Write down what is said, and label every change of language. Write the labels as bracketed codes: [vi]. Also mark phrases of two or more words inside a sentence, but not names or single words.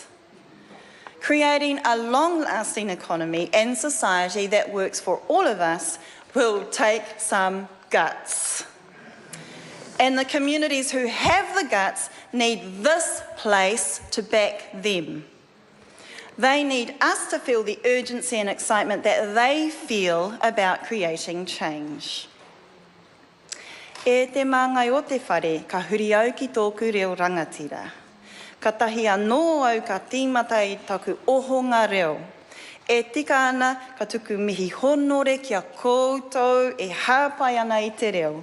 [en] Creating a long-lasting economy and society that works for all of us will take some guts. And the communities who have the guts need this place to back them. They need us to feel the urgency and excitement that they feel about creating change. [mi] E te māngai o te whare, ka huri au ki tōku reo rangatira. Ka tahi anō au ka tīmata i taku ohonga reo. E tika ana ka tuku mihi honore kia koutou e hāpai ana i te reo.